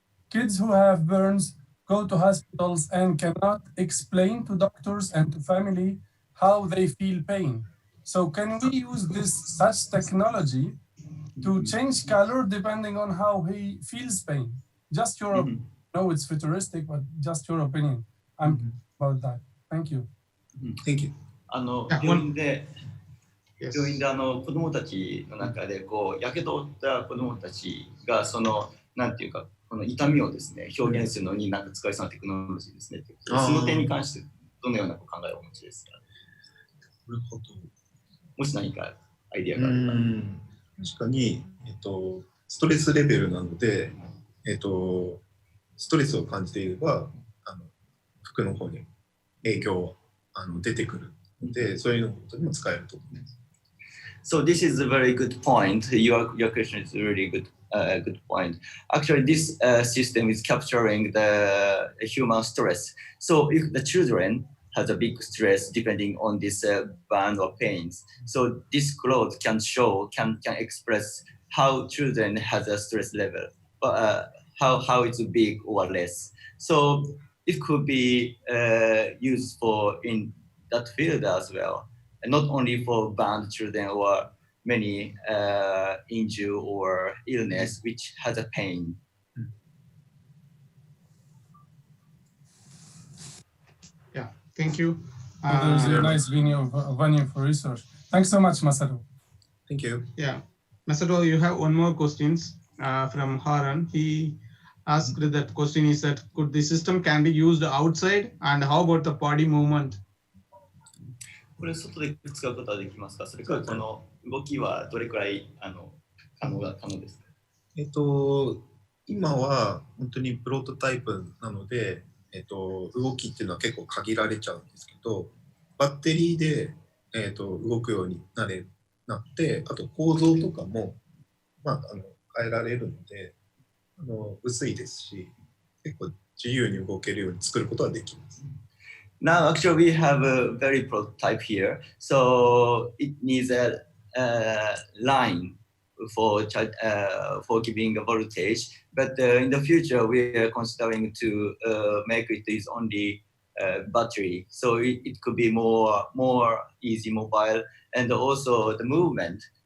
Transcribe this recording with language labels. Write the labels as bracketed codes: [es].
[en] Kids who have burns go to hospitals and cannot explain to doctors and to family how they feel pain. So can we use such technology to change color depending on how he feels pain? Just your opinion. No, it's futuristic, but just your opinion. I'm about that. Thank you. Thank you. [ja] 病院で子どもたちの中でやけどを負った子どもたちがなんていうかこの痛みをですね表現するのに使えそうなテクノロジーですね。その点に関してどのような考えをお持ちですか？なるほど。もし何かアイディアがあれば。確かに、ストレスレベルなので、ストレスを感じていれば服の方に影響出てくるので、そういうことにも使えると思います。 [en] So this is a very good point. Your question is a really good point. Actually, this system is capturing the human stress. So if the children has a big stress depending on this burn or pains, so this cloth can express how children has a stress level, how it's big or less. So it could be used for in that field as well, and not only for burned children or many injury or illness which has a pain. Yeah, thank you. There's a nice venue for research. Thanks so much, Masato. Thank you. Yeah, Masato, you have one more questions from Haran. He asked that question is that could the system can be used outside, and how about the body movement? [ja] これ外で使うことはできますか？それからこの動きはどれくらい可能ですか？今は本当にプロトタイプなので、動きっていうのは結構限られちゃうんですけど、バッテリーで、動くようになって、あと構造とかも、変えられるので薄いですし、結構自由に動けるように作ることはできます。 [en] Now, actually, we have a very prototype here, so it needs a line for giving a voltage. But in the future, we are considering to make it is only battery, so it could be more easy mobile, and also the movement.